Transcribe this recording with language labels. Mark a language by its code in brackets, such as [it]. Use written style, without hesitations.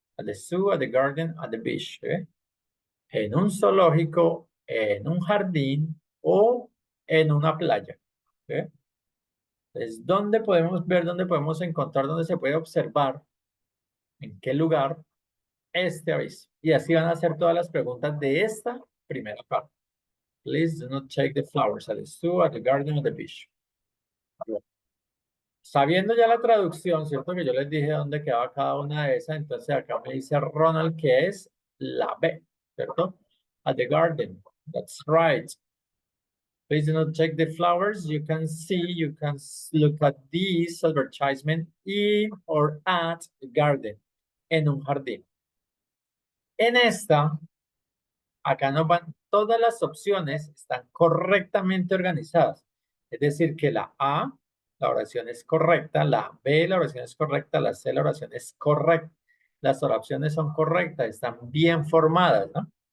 [en] At the zoo, at the garden, at the beach. [es] En un zoológico, en un jardín o en una playa. ¿Sí? Entonces, ¿dónde podemos ver, dónde podemos encontrar, dónde se puede observar, en qué lugar este aviso? Y así van a hacer todas las preguntas de esta primera parte. [en] Please do not take the flowers at the zoo, at the garden, or the beach. [es] Sabiendo ya la traducción, ¿cierto? Que yo les dije dónde quedaba cada una de esas, entonces acá me dice Ronald que es la B, ¿cierto? [en] At the garden. That's right. Please do not take the flowers. You can see, you can look at this advertisement in or at the garden. [es] En un jardín. En esta, acá nos van, todas las opciones están correctamente organizadas. Es decir, que la A, la oración es correcta, la B, la oración es correcta, la C, la oración es correcta. Las oraciones son correctas, están bien formadas, ¿no?